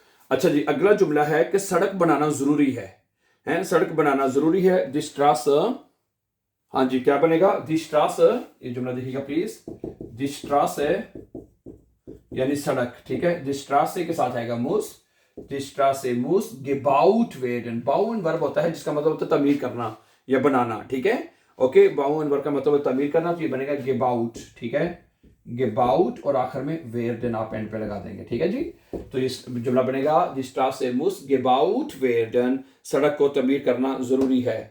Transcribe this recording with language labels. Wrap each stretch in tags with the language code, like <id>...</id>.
<hi>अच्छा जी, अगला जुमला है कि सड़क बनाना जरूरी है, सड़क बनाना जरूरी है, die Straße, हाँ जी, क्या बनेगा? die Straße, ये जुमला देखिएगा प्लीज, die Straße यानी सड़क, ठीक है, die Straße के साथ आएगा muss,</hi> <de>Die Straße muss gebaut werden.</de> <hi>Bauen verb होता है जिसका मतलब होता है तमीर करना या बनाना, ठीक है। ओके, बाउन वर्ब का मतलब है तमीर करना, तो ये बनेगा gebaut, ठीक है, gebaut, और आखिर में werden आप एंड पे लगा देंगे, ठीक है जी। तो इस जुमला बनेगा</hi> <de>Die Straße muss gebaut werden,</de> <hi>सड़क को तमीर करना जरूरी है।</hi>